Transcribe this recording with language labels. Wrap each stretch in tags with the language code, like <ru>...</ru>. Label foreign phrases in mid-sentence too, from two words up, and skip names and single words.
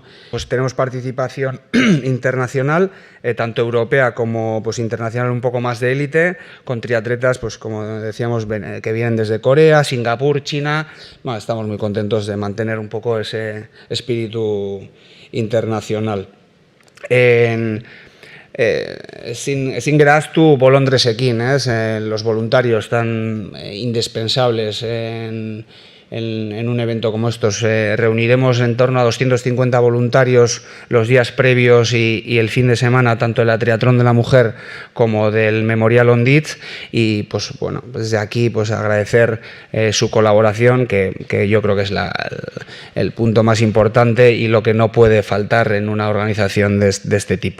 <es>Pues tenemos participación internacional, tanto europea como pues internacional un poco más de élite, con triatletas, pues como decíamos, que vienen desde Corea, Singapur, China. Bueno, estamos muy contentos de mantener un poco ese espíritu internacional.</es> <eu>Ezin gara ahaztu bolondresekin,</eu> <es>los voluntarios tan indispensables en un evento como estos. Reuniremos en torno a 250 voluntarios los días previos y el fin de semana, tanto del Triatlón de la Mujer como del Memorial Onditz, y pues bueno, desde aquí pues agradecer su colaboración, que yo creo que es el punto más importante y lo que no puede faltar en una organización de este tipo.</es>